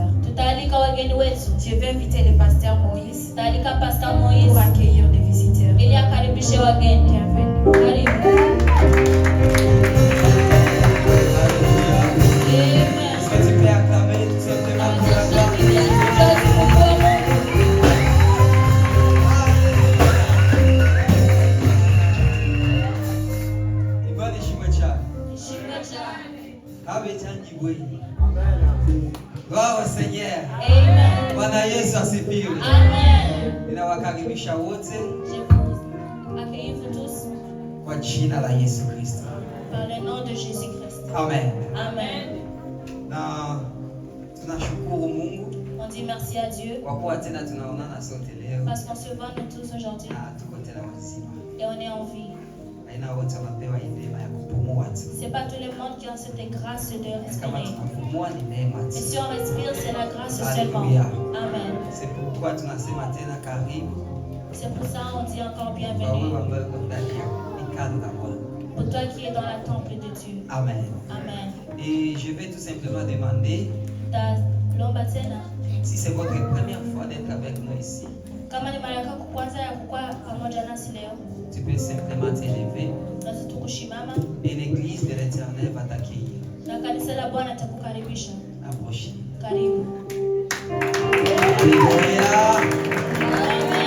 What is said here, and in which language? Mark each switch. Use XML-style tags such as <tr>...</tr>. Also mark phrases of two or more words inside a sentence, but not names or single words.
<fr>Je vais inviter le pasteur Moïse pour accueillir les visiteurs. Bienvenue. Est-ce que tu peux acclamer tout simplement pour la gloire de Dieu? Ibadi shimwecha. Abe changi bwe. Gloire au Seigneur. Amen.</fr> <sw>Bwana Yesu asifiwe. Amen. Ninawakaribisha wote</sw> <fr>Je vous accueille vous tous</fr> <sw>kwa jina la Yesu Kristo.</sw> <fr>par le nom de Jésus-Christ. Amen. Amen.</fr> <sw>Na tunashukuru Mungu</sw> <fr>On dit merci à Dieu</fr> <sw>kwa kuwa tena tunaonana sote leo.</sw> <fr>parce qu'on se voit nous tous aujourd'hui</fr> <sw>Na tuko tena wazima.</sw> <fr>et on est en vie.</fr> <sw>Aina wote wamepewa hii neema ya kupumua tu.</sw> <fr>C'est pas tout le monde qui a cette grâce de</fr> <sw>Kama</sw> <fr>respirer.</fr> <sw>tunapumua ni neema</sw> <fr>Et</fr> <sw>tu.</sw> <fr>si on respire, c'est la grâce seulement. Alléluia. Amen. C'est pourquoi</fr> <sw>tunasema tena karibu</sw> <fr>C'est pour ça qu'on dit encore</fr> <sw>kwa wewe</sw> <fr>bienvenue</fr> <sw>ambaye uko ndani ya hekalu la Bwana.</sw> <fr>pour toi qui es dans la temple de Dieu. Amen. Amen. Et je vais tout simplement demander</fr> <sw>Lomba tena</sw> <fr>si c'est votre première fois d'être avec nous ici.</fr> <sw>kama ni mara yako kwanza ya kuwa pamoja nasi leo,</sw> <fr>Tu peux simplement t'élever</fr> <sw>tunaweza tukushimama</sw> <fr>et l'église de l'Éternel va t'accueillir.</fr> <sw>na kanisa la Bwana takukaribisha.</sw> <fr>Approchez.</fr> <sw>Karibu. Alléluia.</sw>